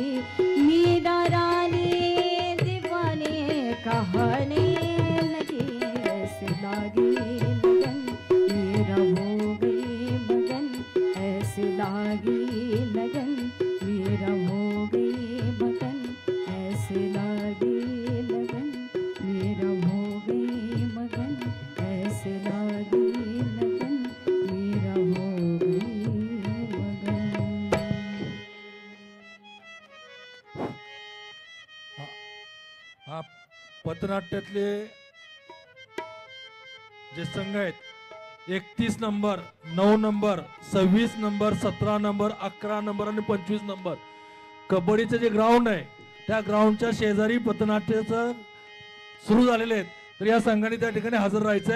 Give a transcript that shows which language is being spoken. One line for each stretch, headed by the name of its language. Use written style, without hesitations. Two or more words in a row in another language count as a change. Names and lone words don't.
Hindi: मीरा रानी दीवाने कहने लगी, ऐसे लागी लगन मेरा हो गई मगन, ऐसे लागी लगन मेरा हो गई मगन, ऐसे लागी लगन मेरा हो गई मगन, ऐसे लागी लगन मेरा हो गई मगन।
Marathi: हा पथनाट्यातले जे संघ आहेत 31 नंबर, 9 नंबर, 26 नंबर, 17 नंबर, 11 नंबर आणि 25 नंबर कबड्डीचे जे ग्राउंड आहे त्या ग्राउंडच्या शेजारी पथनाट्याचं सुरू झालेले आहेत, तर या संघाने त्या ठिकाणी हजर राहायचंय।